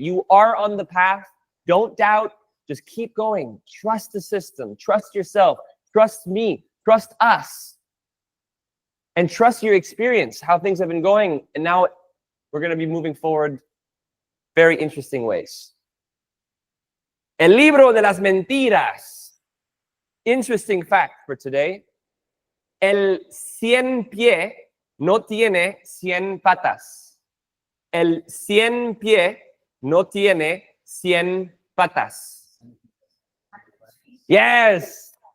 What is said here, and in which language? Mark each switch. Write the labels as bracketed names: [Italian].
[English] You are on the path. Don't doubt. Just keep going. Trust the system. Trust yourself. Trust me. Trust us. And trust your experience, how things have been going. And now we're going to be moving forward very interesting ways. [Spanish] El libro de las mentiras. [English] Interesting fact for today. [Spanish] El 100 pie no tiene 100 patas. El 100 pie no tiene 100 patas. Yes.